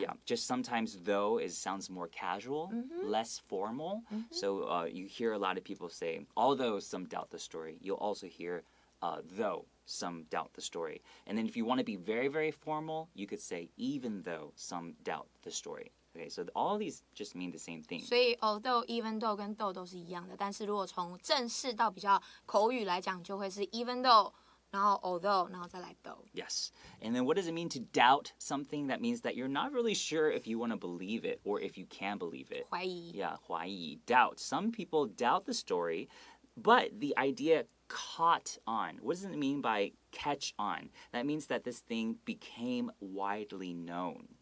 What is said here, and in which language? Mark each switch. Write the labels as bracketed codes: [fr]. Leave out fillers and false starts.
[en] Yeah, just sometimes though sounds more casual, less formal. So you hear a lot of people say, although some doubt the story, you'll also hear though some doubt the story. And then if you want to be very, very formal, you could say even though some doubt the story. Okay, so all these just mean the same thing. [zh] 所以 although, even though 跟 though 都是一样的，但是如果从正式到比较口语来讲，就会是 even though， 然后 although， 然后再来 though. [en] Yes. And then what does it mean to doubt something? That means that you're not really sure if you want to believe it or if you can believe it. [zh] 怀疑。 [en] Yeah, [zh] 怀疑, [en] doubt. Some people doubt the story, but the idea caught on. What does it mean by catch on? That means that this thing became widely known.